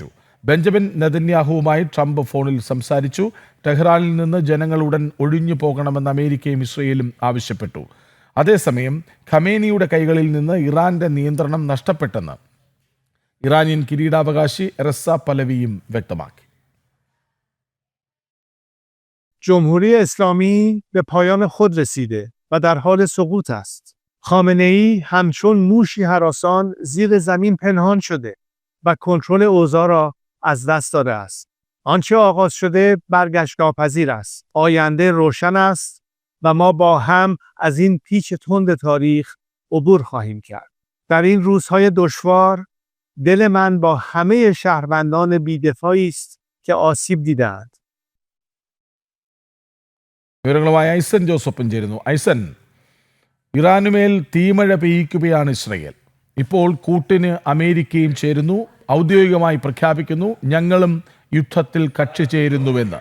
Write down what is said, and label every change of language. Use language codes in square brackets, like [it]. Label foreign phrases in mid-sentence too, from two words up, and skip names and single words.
[ml] ബെഞ്ചമിൻ നെതന്യാഹുവുമായി ട്രംപ് ഫോണിൽ സംസാരിച്ചു. ടെഹ്റാനിൽ നിന്ന് ജനങ്ങൾ ഉടൻ ഒഴിഞ്ഞു പോകണമെന്ന് അമേരിക്കയും ഇസ്രയേലും ആവശ്യപ്പെട്ടു. അതേസമയം ഖമേനിയുടെ കൈകളിൽ നിന്ന് ഇറാന്റെ നിയന്ത്രണം നഷ്ടപ്പെട്ടെന്ന് ഇറാനിയൻ കിരീടാവകാശി റസ പലവിയും വ്യക്തമാക്കി. [fa] جمهوری اسلامی به پایان خود رسیده و در حال سقوط است. خامنه‌ای همچون موشی هراسان زیر زمین پنهان شده و کنترل اوضاع را از دست داده است. آنچه آغاز شده برگشت ناپذیر است. آینده روشن است و ما با هم از این پیچ تند تاریخ عبور خواهیم کرد. در این روزهای دشوار دل من با همه شهروندان بی‌دفاعی است که آسیب دیدند. [ml] വിവരങ്ങളുമായി ഐസൻ ജോസഫും ചേരുന്നു. ഐസൻ, ഇറാനുമേൽ തീമഴ പെയ്യിക്കുകയാണ് ഇസ്രയേൽ. ഇപ്പോൾ കൂട്ടിന് അമേരിക്കയും ചേരുന്നു. ഔദ്യോഗികമായി പ്രഖ്യാപിക്കുന്നു, ഞങ്ങളും യുദ്ധത്തിൽ കക്ഷി ചേരുന്നുവെന്ന്.